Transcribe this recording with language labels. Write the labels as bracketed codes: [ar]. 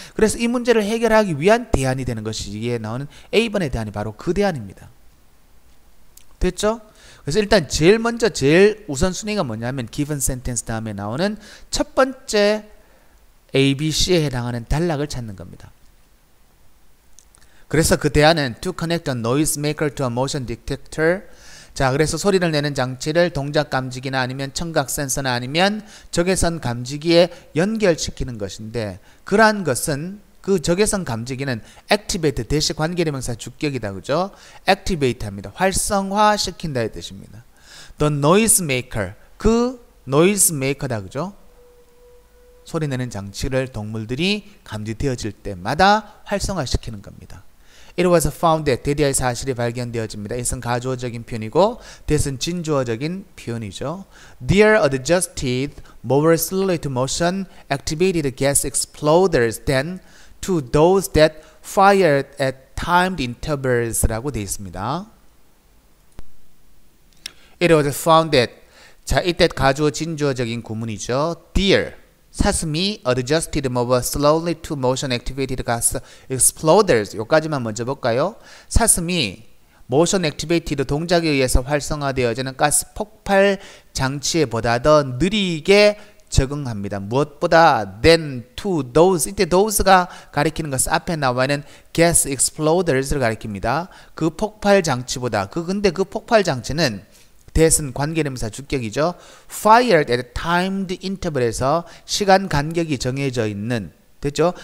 [ko] 그래서 이 문제를 해결하기 위한 대안이 되는 것이 이에 나오는 A번의 대안이 바로 그 대안입니다. 됐죠? 그래서 일단 제일 우선순위가 뭐냐면 given sentence 다음에 나오는 첫 번째 A, B, C에 해당하는 단락을 찾는 겁니다. 그래서 그 대안은 [en] to connect a noisemaker to a motion detector. [ko] 자, 그래서 소리를 내는 장치를 동작 감지기나 아니면 청각 센서나 아니면 적외선 감지기에 연결시키는 것인데, 그러한 것은 그 적외선 감지기는 activate 대시 관계대명사 주격이다, 그죠? activate 합니다. 활성화시킨다 의 뜻입니다. [en] the noisemaker, [ko] 그 noisemaker다, 그죠? 소리 내는 장치를 동물들이 감지되어질 때마다 활성화시키는 겁니다. [en] It was found that [ko] 대디아의 사실이 발견되어집니다. 이것은 가주어적인 표현이고 that은 진주어적인 표현이죠. [en] There adjusted more slowly to motion activated gas exploders than to those that fired at timed intervals [ko] 라고 되어 있습니다. [en] It was found that, [ko] 자, 이때 가주어 진주어적인 구문이죠. [en] There, [ko] 사슴이 [en] adjusted more slowly to motion activated gas exploders. [ko] 여기까지만 먼저 볼까요? 사슴이 [en] motion activated [ko] 동작에 의해서 활성화되어지는 가스 폭발 장치에 보다 더 느리게 적응합니다. 무엇보다 [en] than to those. [ko] 이때 those가 가리키는 것은 앞에 나와 있는 gas exploders를 가리킵니다. 그 폭발 장치보다. 근데 그 폭발 장치는 that은 관계대명사 주격이죠. [en] fired at timed interval [ko] 에서 시간 간격이 정해져 있는, 됐죠?